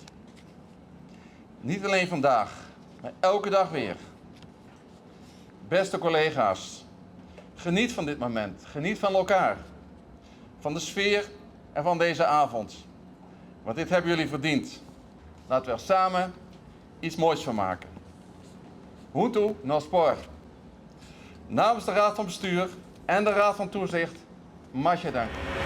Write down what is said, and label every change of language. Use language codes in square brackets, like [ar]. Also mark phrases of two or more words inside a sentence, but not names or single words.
[nl] Niet alleen vandaag, maar elke dag weer. Beste collega's, geniet van dit moment. Geniet van elkaar. Van de sfeer en van deze avond. Want dit hebben jullie verdiend. Laten we er samen iets moois van maken. Junto nós por. Namens de Raad van Bestuur en de Raad van Toezicht, mag je danken.